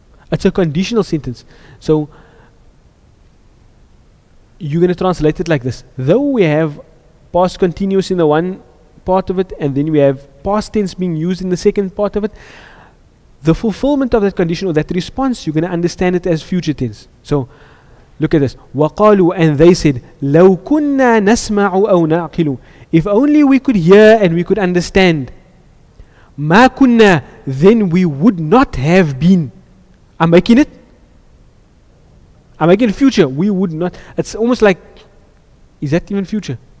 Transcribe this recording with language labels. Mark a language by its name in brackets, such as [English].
[English] It's a conditional sentence. So you're going to translate it like this. Though we have past continuous in the one part of it, and then we have past tense being used in the second part of it, the fulfillment of that condition or that response, you're going to understand it as future tense. So look at this. [Arabic] وَقَالُوا, [English] and they said, [Arabic] لَوْ كُنَّا نَسْمَعُ أَوْ نَعْقِلُ. [English] If only we could hear and we could understand. [Arabic] مَا كُنَّا, [English] then we would not have been. I'm making it future. We would not. It's almost like, is that even future?